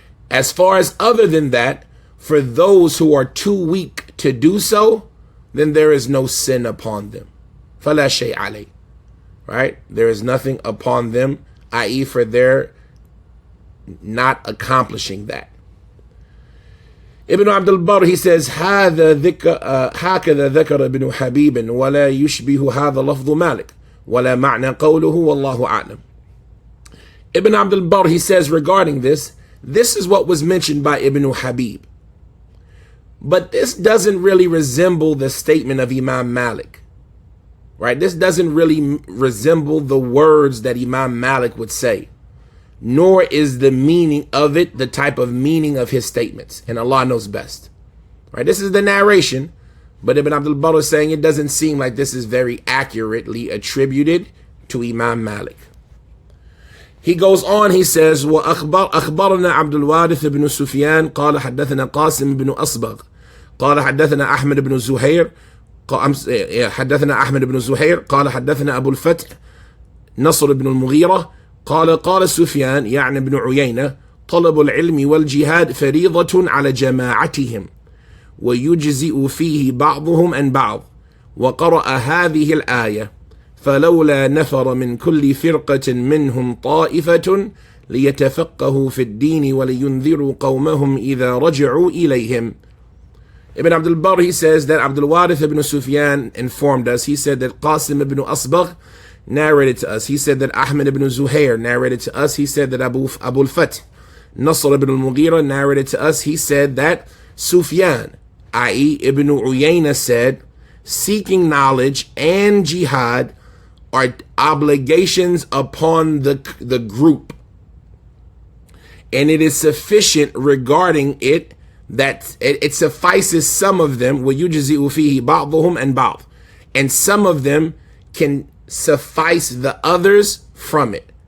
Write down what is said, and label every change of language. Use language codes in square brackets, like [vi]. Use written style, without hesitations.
[en] As far as other than that, for those who are too weak to do so, then there is no sin upon them. [ar] فَلَا شَيْءَ عَلَيْهِ. [en] Right? There is nothing upon them, i.e. for their not accomplishing that. Ibn Abdul Barr, he says, [ar] هكذا ذكر ابن حبيب ولا يشبه هذا لفظ مالك ولا معنى قوله والله أعلم. [en] Ibn Abdul Barr, he says regarding this is what was mentioned by Ibn Habib. But this doesn't really resemble the statement of Imam Malik. Right? This doesn't really resemble the words that Imam Malik would say. Nor is the meaning of it the type of meaning of his statements. And Allah knows best. Right? This is the narration. But Ibn Abdul Barr is saying it doesn't seem like this is very accurately attributed to Imam Malik. He goes on, he says, [ar] وأخبرنا عبد الوارث بن سفيان قال حدثنا قاسم بن أصبغ قال حدثنا أحمد بن زهير قال حدثنا أبو الفتح نصر بن المغيرة قال سفيان يعني بن عيينة طلب العلم والجهاد فريضة على جماعتهم ويجزئ فيه بعضهم عن بعض وقرأ هذه الآية فلولا نفر من كل فرقة منهم طائفة ليتفقهوا في الدين ولينذروا قومهم إذا رجعوا إليهم. [en] Ibn Abdul Barr, he says that Abdul Warith ibn Sufyan informed us. He said that Qasim ibn Asbagh narrated to us. He said that Ahmad ibn Zuhair narrated to us. He said that Abu al-Fath Nasr ibn al-Mughira narrated to us. He said that Sufyan, i.e. Ibn Uyayna, said seeking knowledge and jihad are obligations upon the group, and it is sufficient regarding it that it suffices some of them, [ar] وَيُجْزِئُ فِيهِ بَعْضُهُمْ [en] and [ar] بَعْض, [en] and some of them can suffice the others from it.